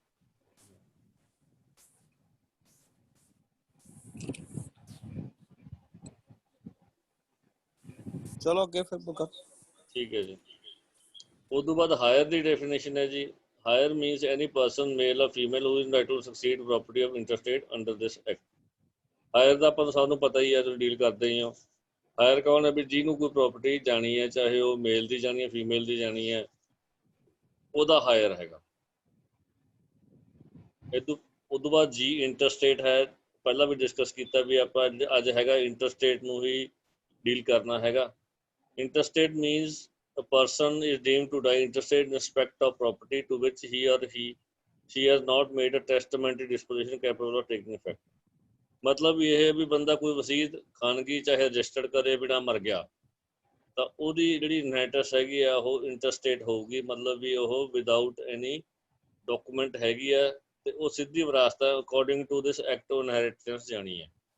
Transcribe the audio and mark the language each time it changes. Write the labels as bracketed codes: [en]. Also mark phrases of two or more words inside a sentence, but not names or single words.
[pa] ਚਲੋ ਅੱਗੇ ਫਿਰ ਬੁੱਕ। ਠੀਕ ਹੈ ਜੀ। ਉਸ ਤੋਂ ਬਾਅਦ ਹਾਇਰ ਦੀ ਡੈਫੀਨੇਸ਼ਨ ਹੈ ਜੀ। [en] heir means any person male or female who is entitled to succeed property of interstate under this act। [pa] ਹਾਇਰ ਦਾ ਆਪਾਂ ਸਾਨੂੰ ਪਤਾ ਹੀ ਹੈ, ਤੁਸੀਂ ਡੀਲ ਕਰਦੇ ਹੀ ਹੋ। ਹਾਇਰ ਕੌਣ ਹੈ ਵੀ ਜਿਹਨੂੰ ਕੋਈ ਪ੍ਰੋਪਰਟੀ ਜਾਣੀ ਹੈ, ਚਾਹੇ ਉਹ ਮੇਲ ਦੀ ਜਾਣੀ ਹੈ, ਫੀਮੇਲ ਦੀ ਜਾਣੀ ਹੈ, ਉਹਦਾ ਹਾਇਰ ਹੈਗਾ। ਉਸ ਤੋਂ ਬਾਅਦ ਜੀ ਇੰਟਰਸਟੇਟ ਹੈ, ਪਹਿਲਾਂ ਵੀ ਡਿਸਕਸ ਕੀਤਾ ਵੀ ਆਪਾਂ ਅੱਜ ਹੈਗਾ ਇੰਟਰਸਟੇਟ ਨੂੰ ਹੀ ਡੀਲ ਕਰਨਾ ਹੈਗਾ। [en] Interstate means a person is deemed to die intestate in respect of property to which he or she has not made a testamentary disposition capable of taking effect। [pa] ਮਤਲਬ ਇਹ ਹੈ ਵੀ ਬੰਦਾ ਕੋਈ ਵਸੀਅਤ ਖਾਨਗੀ ਚਾਹੇ ਰਜਿਸਟਰਡ ਕਰੇ ਬਿਨਾਂ ਮਰ ਗਿਆ, ਤਾਂ ਉਹਦੀ ਜਿਹੜੀ ਇਨਹੈਰਿਟੈਂਸ ਹੈਗੀ ਆ ਉਹ ਇੰਟਰਸਟੇਟ ਹੋਊਗੀ, ਮਤਲਬ ਵੀ ਉਹ [en] without any document [pa] ਹੈਗੀ ਹੈ ਤੇ ਉਹ ਸਿੱਧੀ ਵਿਰਾਸਤ [en] according to this act of inheritance [pa] ਜਾਣੀ ਹੈ।